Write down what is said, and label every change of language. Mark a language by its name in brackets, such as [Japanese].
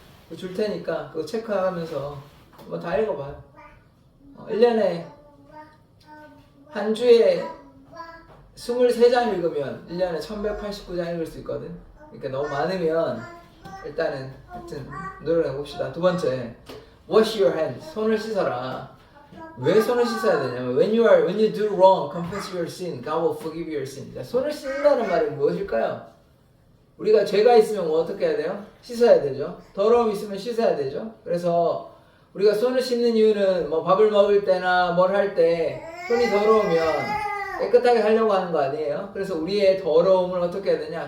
[Korean] 그거 줄 테니까 그거 체크하면서 한번 다 읽어봐요. 1년에 한 주에 23장 읽으면 1년에 1189장 읽을 수 있거든? 그러니까 너무 많으면 일단은 하여튼 노력해봅시다. 두 번째, [English] wash your hands. [Korean] 손을 씻어라. 왜 손을 씻어야 되냐면 [English] when you do wrong, confess your sin, God will forgive your sin. [Korean] 자, 손을 씻는다는 말이 무엇일까요? 우리가 죄가 있으면 뭐 어떻게 해야 돼요? 씻어야 되죠. 더러움이 있으면 씻어야 되죠. 그래서 우리가 손을 씻는 이유는 뭐 밥을 먹을 때나 뭘 할 때 손이 더러우면 깨끗하게 하려고 하는 거 아니에요? 그래서 우리의 더러움을 어떻게 해야 되냐?